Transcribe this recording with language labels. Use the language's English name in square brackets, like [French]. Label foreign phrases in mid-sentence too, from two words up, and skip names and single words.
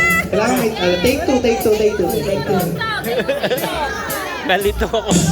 [Filipino] Kailangan may, [English] take two. Take two. [Filipino] Nalito ako.